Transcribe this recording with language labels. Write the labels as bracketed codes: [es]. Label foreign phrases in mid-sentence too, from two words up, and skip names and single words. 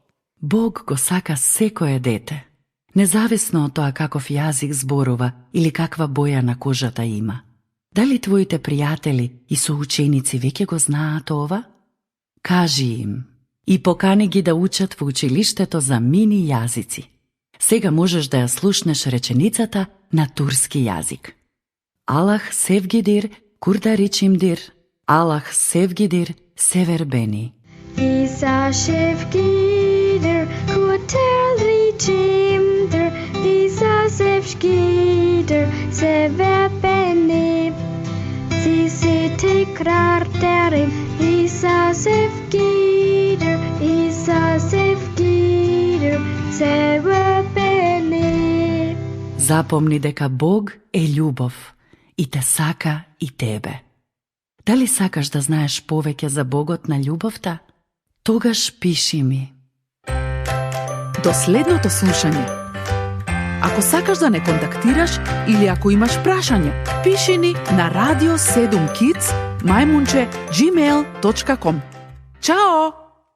[mk] Бог го сака секое дете, независно од тоа каков јазик зборува или каква боја на кожата има. Дали твоите пријатели и соученици веќе го знаат ова? Кажи им и покани ги да учат во училиштето за мини јазици. Сега можеш да ја слушнеш реченицата на турски јазик. [tr] Allah sevgidir kurtarıcımdır, Allah sevgidir sever beni. Isa Şevgidir, kurtarıcımdır. İsa Şevgidir, sever beni. Sisi tekrar derim, İsa Şevgidir, İsa Şevgidir, sever beni. [mk] Запомни дека Бог е љубов и те сака и тебе. Дали сакаш да знаеш повеќе за Богот на љубовта? Тогаш пиши ми. До следното слушање. Ако сакаш да не контактираш или ако имаш прашање, пиши ни на radio7kids@gmail.com. Чао!